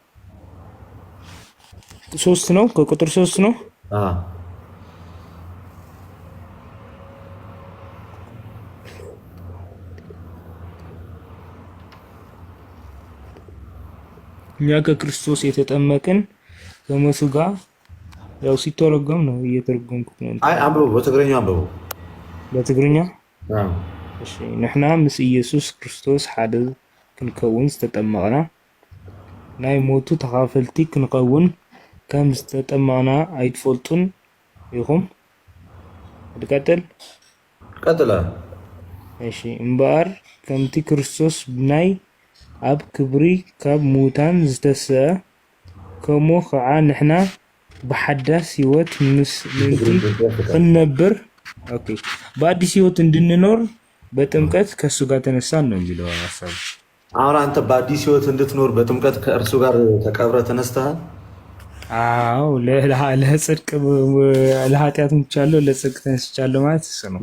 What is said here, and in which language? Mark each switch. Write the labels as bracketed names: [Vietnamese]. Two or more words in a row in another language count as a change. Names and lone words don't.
[Amharic] 3 ነው። ከቁጥር 3 ነው። እኛ ከክርስቶስ የተጠመቅን ከሞቱ ጋር ያው ሲተረጎም ነው እየተረጎምኩት ነው። አይ አንብበው፣ በትግርኛ አንብበው። በትግርኛ እሺ። [Tigrinya] ንሕና ምስ ኢየሱስ ክርስቶስ ሓደ ክንከውን ዝተጠመቕና ናይ ሞቱ ተኻፈልቲ ክንከውን ከም ዝተጠመቕና ኣይትፈልጡን ኢኹም? ቀጥላ። እሺ እምበኣር ከምቲ ክርስቶስ ብናይ ኣብ ክብሪ ካብ ሙታን ዝተስአ ከምኡ ከዓ ንሕና በሐዳስ ህይወት ምስ ምንቲ እንነብር [Amharic] በአዲስ ህይወት እንድንኖር በጥምቀት ከእሱ ጋር ተነሳን ነው የሚለው ሀሳቡ። አሁን አንተ በአዲስ ህይወት እንድትኖር በጥምቀት ከእርሱ ጋር ተቀብረ ተነስተሃል? አዎ፣ ለጽድቅ ለኃጢአት ሙቻለሁ ለጽድቅ ተነስቻለሁ ማለት እሱ ነው።